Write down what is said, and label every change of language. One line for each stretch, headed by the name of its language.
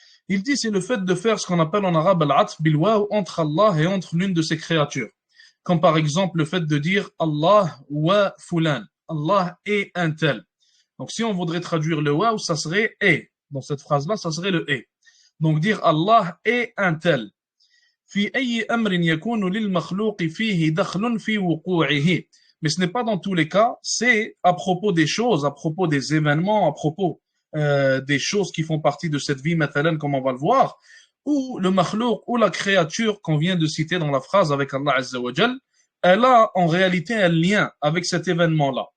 French: Il dit c'est le fait de faire ce qu'on appelle en arabe al-atf bil-waw entre Allah et entre l'une de ses créatures. Comme par exemple le fait de dire
Arabic: Allah wa fulan,
French: Allah est un tel. Donc si on voudrait traduire le waw, ça serait est. Dans cette phrase-là, ça serait le est. Donc dire Allah est un tel.
Arabic: في أي أمر يكون للمخلوق فيه دخل في وقوعه.
French: Mais ce n'est pas dans tous les cas, c'est à propos des choses, à propos des événements, à propos des choses qui font partie de cette vie, مثلا, comme on va le voir, où le makhlouq, ou la créature qu'on vient de citer dans la phrase avec Allah Azza wa Jal, elle a en réalité un lien avec cet événement-là.